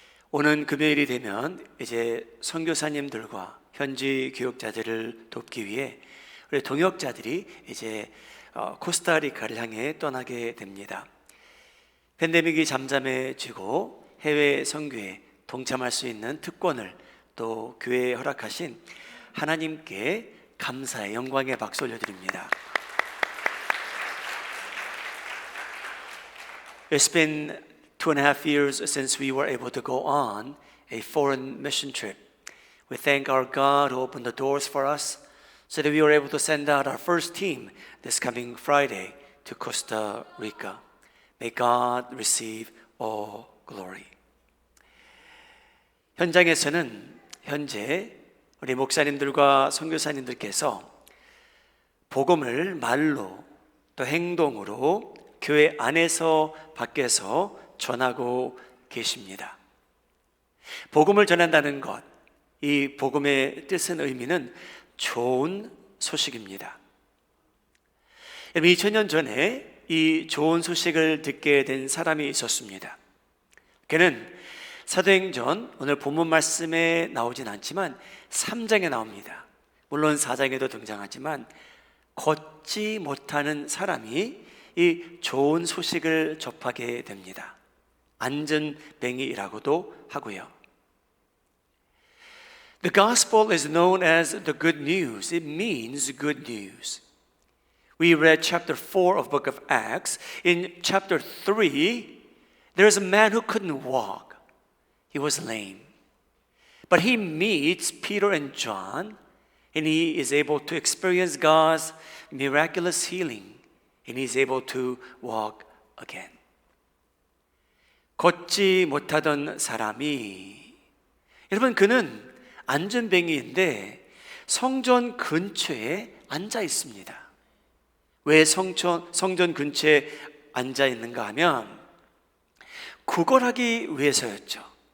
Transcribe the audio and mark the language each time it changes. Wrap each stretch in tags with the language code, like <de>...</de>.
<ko>오는 금요일이 되면 이제 선교사님들과 현지 교육자들을 돕기 위해 우리 동역자들이 이제 코스타리카를 향해 떠나게 됩니다. 팬데믹이 잠잠해지고 해외 선교에 동참할 수 있는 특권을 또 교회에 허락하신 하나님께 감사의 영광의 박수 올려드립니다.</ko> <en>It's been 2.5 years since we were able to go on a foreign mission trip. We thank our God who opened the doors for us so that we were able to send out our first team this coming Friday to Costa Rica. May God receive all glory.</en> <ko>현장에서는 현재 우리 목사님들과 선교사님들께서 복음을 말로 또 행동으로 교회 안에서 밖에서 전하고 계십니다. 복음을 전한다는 것, 이 복음의 뜻은 의미는 좋은 소식입니다. 2000년 전에 이 좋은 소식을 듣게 된 사람이 있었습니다. 그는 사도행전 오늘 본문 말씀에 나오진 않지만 3장에 나옵니다. 물론 4장에도 등장하지만 걷지 못하는 사람이 이 좋은 소식을 접하게 됩니다. 안전뱅이라고도 하고요.</ko> <en>The gospel is known as the good news. It means good news. We read chapter 4 of book of Acts. In chapter 3, there is a man who couldn't walk. He was lame. But he meets Peter and John, and he is able to experience God's miraculous healing. And he's able to walk again.</en> <ko>걷지 못하던 사람이, 여러분 그는 안전뱅이인데 성전 근처에 앉아 있습니다. 왜 성전 근처에 앉아 있는가 하면 구걸하기 위해서였죠.</ko>